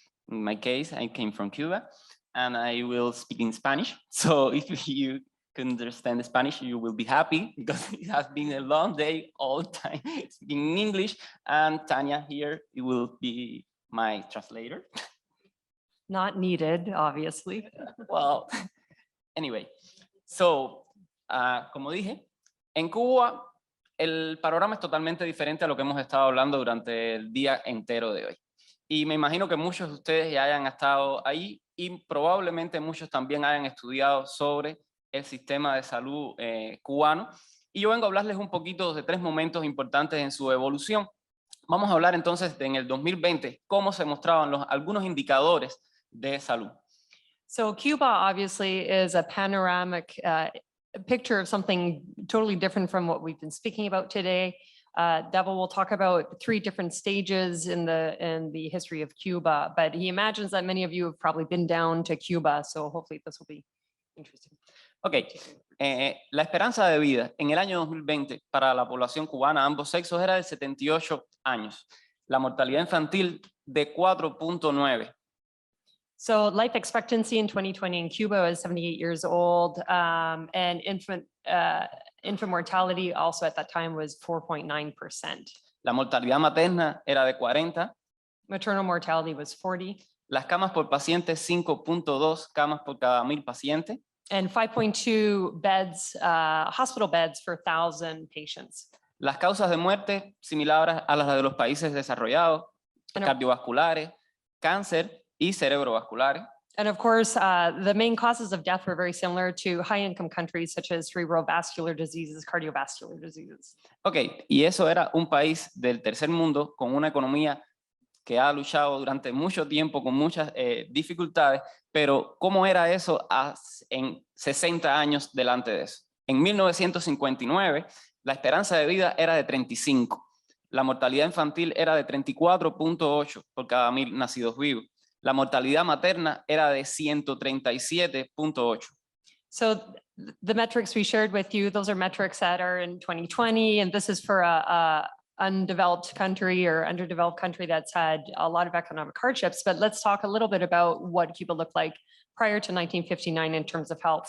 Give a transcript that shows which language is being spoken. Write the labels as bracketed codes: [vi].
[en] In my case, I came from Cuba, and I will speak in Spanish. So if you can understand Spanish, you will be happy because it has been a long day all the time speaking in English, and Tanya here, it will be my translator. Not needed, obviously. Well, anyway, so, [es] como dije, en Cuba el panorama es totalmente diferente a lo que hemos estado hablando durante el día entero de hoy. Y me imagino que muchos de ustedes ya hayan estado ahí y probablemente muchos también hayan estudiado sobre el sistema de salud cubano. Y yo vengo a hablarles un poquito de 3 momentos importantes en su evolución. Vamos a hablar entonces de en el 2020 cómo se mostraban algunos indicadores de salud. [en] So Cuba obviously is a panoramic picture of something totally different from what we've been speaking about today. Davel will talk about 3 different stages in the history of Cuba, but he imagines that many of you have probably been down to Cuba, so hopefully this will be interesting. [es] Ok, la esperanza de vida en el año 2020 para la población cubana, ambos sexos, era de 78 años. La mortalidad infantil de 4.9. [en] So life expectancy in 2020 in Cuba was 78 years old, and infant mortality also at that time was 4.9%. [es] La mortalidad materna era de 40. [en] Maternal mortality was 40. [es] Las camas por paciente, 5.2 camas por cada 1000 pacientes. [en] And 5.2 beds, hospital beds for 1,000 patients. [es] Las causas de muerte similares a las de los países desarrollados, cardiovasculares, cáncer y cerebrovasculares. [en] And of course, the main causes of death were very similar to high-income countries such as cerebrovascular diseases, cardiovascular diseases. [es] Ok, y eso era un país del tercer mundo con una economía que ha luchado durante mucho tiempo con muchas dificultades, pero ¿cómo era eso en 60 años delante de eso? En 1959, la esperanza de vida era de 35. La mortalidad infantil era de 34.8 por cada 1000 nacidos vivos. La mortalidad materna era de 137.8. [en] So the metrics we shared with you, those are metrics that are in 2020, and this is for a undeveloped country or underdeveloped country that's had a lot of economic hardships. But let's talk a little bit about what Cuba looked like prior to 1959 in terms of health.